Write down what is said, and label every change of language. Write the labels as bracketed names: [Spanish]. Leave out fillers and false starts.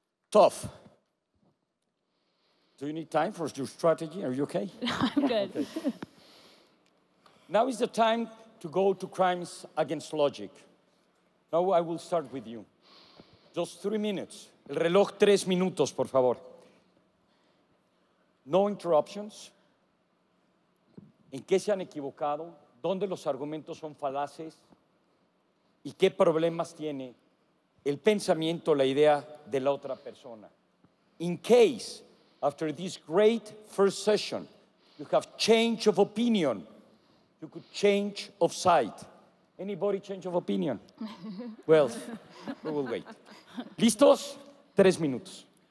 [English] Tough. Do you need time for your strategy? Are you okay? I'm good. Okay. Now is the time to go to crimes against logic. Now I will start with you. Just 3 minutes. [Spanish] El reloj 3 minutos, por favor. No interruptions. ¿En qué se han equivocado? ¿Dónde los argumentos son falaces? ¿Y qué problemas tiene el pensamiento, la idea de la otra persona? [English] In case, after this great first session, you have change of opinion, you could change of side. Anybody change of opinion? Well, we will wait. ¿Listos? 3 minutos.